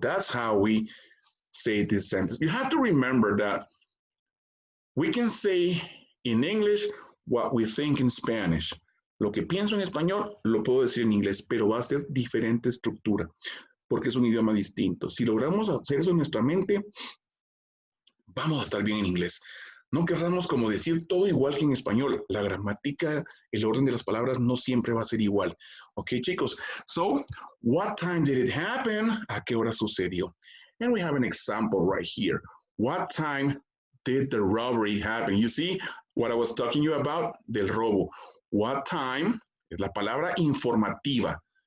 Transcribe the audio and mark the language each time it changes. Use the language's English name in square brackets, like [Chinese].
[English] That's how we say this sentence. You have to remember that we can say in English what we think in Spanish. [Spanish] Lo que pienso en español lo puedo decir en inglés, pero va a ser diferente estructura porque es un idioma distinto. Si logramos hacer eso en nuestra mente, vamos a estar bien en inglés. No querramos como decir todo igual que en español. La gramática, el orden de las palabras no siempre va a ser igual. Ok, chicos. [English] So, what time did it happen? [Spanish] ¿A qué hora sucedió? [English] And we have an example right here. What time did the robbery happen? You see what I was talking to you about? [Spanish] Del robo. [English] What time [Spanish] es la palabra informativa.